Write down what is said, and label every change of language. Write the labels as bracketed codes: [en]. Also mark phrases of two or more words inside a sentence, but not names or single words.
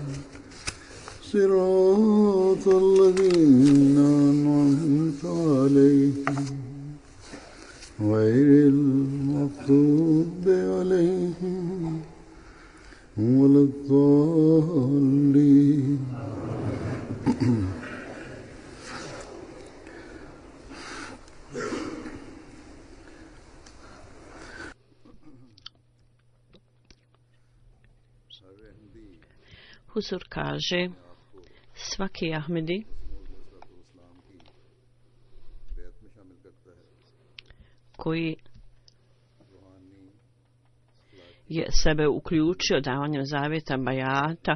[ar] صراط الذين أنعمت عليهم غير المغضوب عليهم ولا الضالين. [bs] Huzur kaže, svaki Ahmedi koji je sebe uključio davanjem zavjeta bajata